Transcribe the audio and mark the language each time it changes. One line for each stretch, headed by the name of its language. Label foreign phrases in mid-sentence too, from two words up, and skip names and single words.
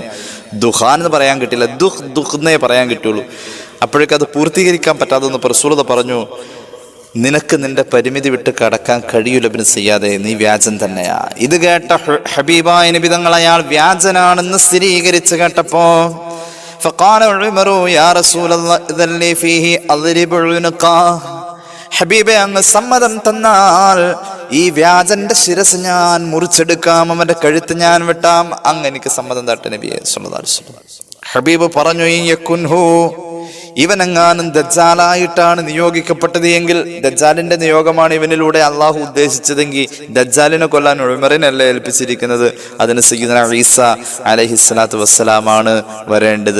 Malayalam: ദുഹാൻ എന്ന് പറയാൻ കിട്ടില്ല, ദുഹ് ദുഹ് എന്നേ പറയാൻ കിട്ടുള്ളൂ. അപ്പോഴേക്കും അത് പൂർത്തീകരിക്കാൻ പറ്റാതെന്ന് റസൂൽ പറഞ്ഞു, നിനക്ക് നിന്റെ പരിമിതി വിട്ട് കടക്കാൻ കഴിയൂല ഇബ്നു സയ്യാദേ, നീ വ്യാജൻ തന്നെയാ. ഇത് കേട്ട ഹബീബായ നബി തങ്ങൾ അയാൾ വ്യാജനാണെന്ന് സ്ഥിരീകരിച്ച് കേട്ടപ്പോ
Arabic: فقال عمر يا رسول الله اذن لي فيه اضرب عنقه,
Malayalam: ഹബീബെ അങ്ങ് സമ്മതം തന്നാൽ ഈ വ്യാജന്റെ ശിരസ് ഞാൻ മുറിച്ചെടുക്കാം, അവന്റെ കഴുത്ത് ഞാൻ വെട്ടാം. അങ്ങ് എനിക്ക് സമ്മതം തട്ടെ നബിയെ
Arabic: صلى الله عليه وسلم.
Malayalam: ഹബീബ് പറഞ്ഞു, യകുൻഹു, ഇവനെങ്ങാനും ദജ്ജാലായിട്ടാണ് നിയോഗിക്കപ്പെട്ടത് എങ്കിൽ, ദജ്ജാലിന്റെ നിയോഗമാണ് ഇവനിലൂടെ അള്ളാഹു ഉദ്ദേശിച്ചതെങ്കിൽ, ദജ്ജാലിനെ കൊല്ലാൻ ഉമറിനല്ല ഏൽപ്പിച്ചിരിക്കുന്നത്, അതിന് സയ്യിദുനാ ഈസ
Arabic: عليه الصلاة والسلام
Malayalam: വരേണ്ടത്.